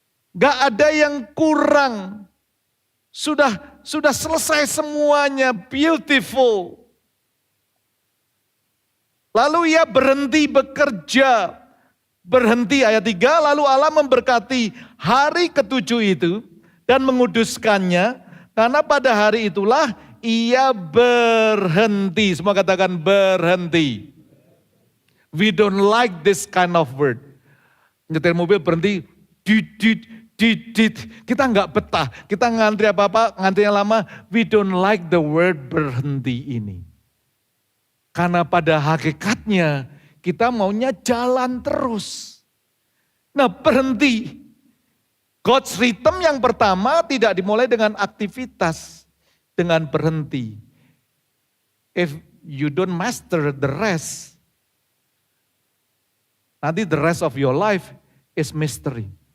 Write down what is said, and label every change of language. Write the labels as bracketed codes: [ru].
[id] Gak ada yang kurang. Sudah selesai semuanya, beautiful. Lalu ia berhenti bekerja. Berhenti ayat 3, lalu Allah memberkati hari ketujuh itu dan menguduskannya, karena pada hari itulah ia berhenti. Semua katakan berhenti. [en] We don't like this kind of word. [id] Nyetir mobil berhenti, dit. Kita nggak betah, kita ngantri apa-apa, ngantrinya lama. [en] We don't like the word berhenti ini. [id] Karena pada hakikatnya kita maunya jalan terus. Nah, berhenti. God's rhythm yang pertama tidak dimulai dengan aktivitas, dengan berhenti. [en] If you don't master the rest, nanti the rest of your life is mystery.